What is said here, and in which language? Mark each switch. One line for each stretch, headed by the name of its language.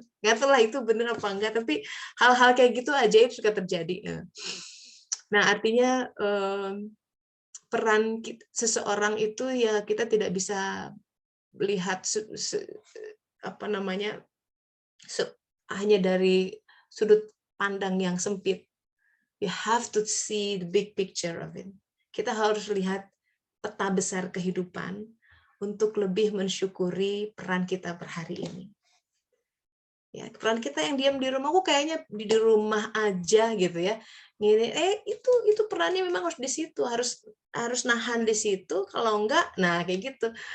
Indonesian: Nggak tahu lah itu bener apa enggak, tapi hal-hal kayak gitu ajaib suka terjadi. Nah, artinya peran seseorang itu ya kita tidak bisa lihat apa namanya hanya dari sudut pandang yang sempit.
English: You have to see the big picture of it.
Indonesian: Kita harus lihat peta besar kehidupan untuk lebih mensyukuri peran kita per hari ini. Ya, peran kita yang diam di rumah, aku kayaknya di rumah aja gitu ya. Itu perannya memang harus di situ, harus nahan di situ, kalau enggak, nah kayak gitu.